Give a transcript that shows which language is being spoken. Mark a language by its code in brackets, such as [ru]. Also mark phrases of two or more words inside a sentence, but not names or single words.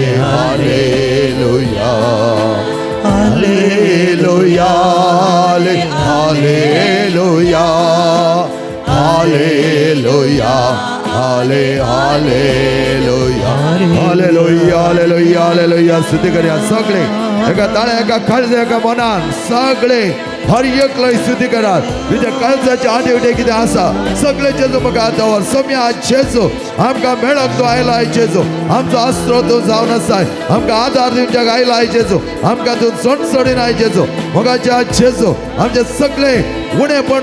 [kok] हालेलुया हालेलुया हालेलुया हालेलुया हाले हालेलुया हालेलुया हालेलुया हालेलुया स्तुती करूया सगळे एका ताळ्या एका काळजा एका मनान सगळे हर एकलय स्तुती करात तुझ्या काळजाच्या आटे उठे कितें आसा सगळे जेजू म्हाका दवर सम्या जेजू आमकां मेळक तूं आयला आय जेजू आमचो आस्रो तूं जावन आसाय आमकां आदार दिवच्याक आयला आय जेजू आमकां तूं सणसणीन आय जेजू मोगाच्या जेजू आमचे सगळे उणेपण